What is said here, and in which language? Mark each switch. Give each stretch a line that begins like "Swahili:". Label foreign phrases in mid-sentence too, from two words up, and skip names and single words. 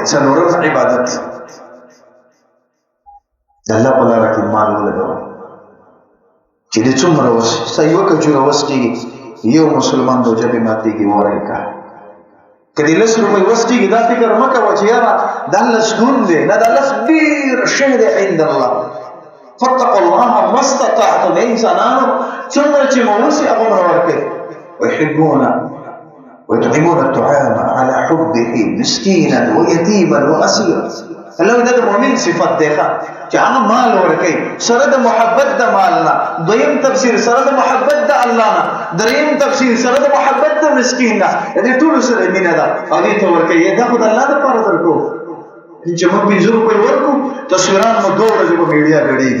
Pashto: څلورم عبادت د الله په لاره کې مال ولګوئ چې دې څومره وس ستا یوه کجوره وس کېږي یو مسلمان روژه پرې ماتېږي وری کا. که دې 10 روپۍ وس کېږي دا فکر مه کوه چې یاره دا لس ګون دی. نه دا لس ډېر شی دی
Arabic: عند الله. فاتقوا الله ما استطعتم.
Pashto: انسانانو څومره چې مو وسي هغومره ورکوئ.
Arabic: ويطعمون الطعام على حبه مسكينا ويتيما واسيرا.
Pashto: الله دا د مؤمن صفت دی چې هغه مال ورکوي سره د محبت د مال نه. دویم تفسیر سره د محبت د الله نه. دریم تفسیر سره د محبت د مسکین نه. دې ټولو سره مینه ده او دې ته ورکوي. دا خو د الله دپاره درکو چې موږ 50 روپۍ ورکو تصویران مو 2 ورځې په میډیا ګډېږي.